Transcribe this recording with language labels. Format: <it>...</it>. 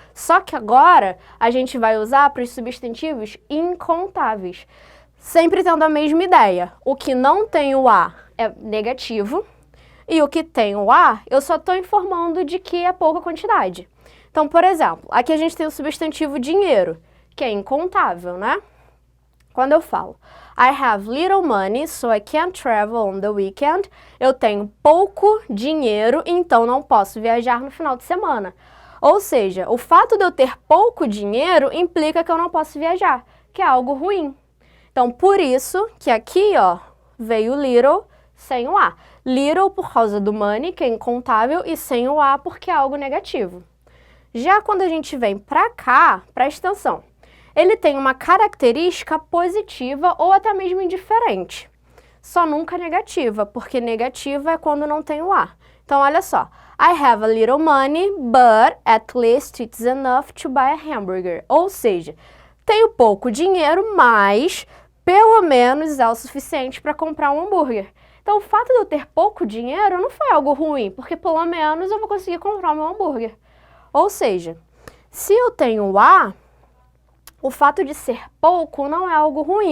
<pt>Só que agora a gente vai usar para os substantivos incontáveis. Sempre tendo a mesma ideia. O que não tem o a é negativo e o que tem o a, eu só estou informando de que é pouca quantidade. Então, por exemplo, aqui a gente tem o substantivo dinheiro, que é incontável, né? Quando eu falo</pt> <en>I have little money, so I can't travel on the weekend.</en> <pt>Eu tenho pouco dinheiro, então não posso viajar no final de semana. Ou seja, o fato de eu ter pouco dinheiro implica que eu não posso viajar, que é algo ruim. Então, por isso que aqui, ó, veio little sem o a. Little por causa do money, que é incontável, e sem o a porque é algo negativo. Já quando a gente vem pra cá, presta atenção. Ele tem uma característica positiva ou até mesmo indiferente. Só nunca negativa, porque negativa é quando não tem o a. Então, olha só.</pt> <en>I have a little money, but at least it's enough to buy a hamburger.</en> <pt>Ou seja, tenho pouco dinheiro, mas pelo menos é o suficiente para comprar um hambúrguer. Então, o fato de eu ter pouco dinheiro não foi algo ruim, porque pelo menos eu vou conseguir comprar o meu hambúrguer. Ou seja, se eu tenho o a, o fato de ser pouco não é algo ruim.</pt>